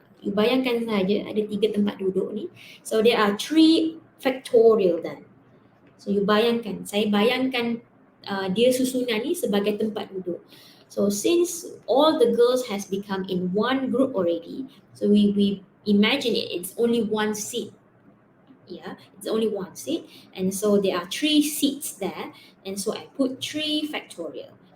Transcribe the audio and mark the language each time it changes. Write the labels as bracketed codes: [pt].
[en] You [ms] bayangkan saja ada 3 tempat duduk ni. [en] So there are 3 factorial then. So you [ms] bayangkan, saya bayangkan dia susunan ni sebagai tempat duduk. [en] So since all the girls has become in one group already, so we imagine it's only 1 seat. Yeah, it's only 1 seat, and so there are 3 seats there, and so I put 3 factorial.